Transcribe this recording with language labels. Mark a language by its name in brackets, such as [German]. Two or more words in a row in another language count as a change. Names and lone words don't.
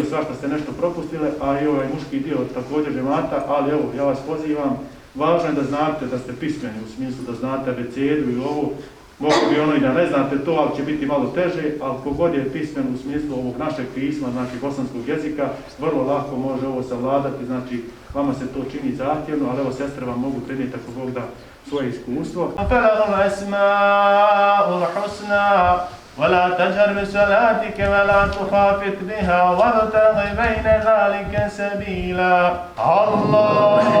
[Bosnian] svašta ste nešto propustile, a i ovaj muški dio također džemata, ali evo, ja vas pozivam, važno je da znate da ste pismeni, u smislu da znate abecedu i ovo, mogu bi ono i da ne znate to, ali će biti malo teže, ali kogod je pismen u smislu ovog našeg pisma, znači bosanskog jezika, vrlo lako može ovo savladati, znači vama se to čini zahtjevno, ali evo sestre vam mogu prenijeti ako Bog da svoje iskustvo. [Arabic] ولا تجهر بصلاتك ولا تخافت بها وابتغ بين ذلك سبيلا الله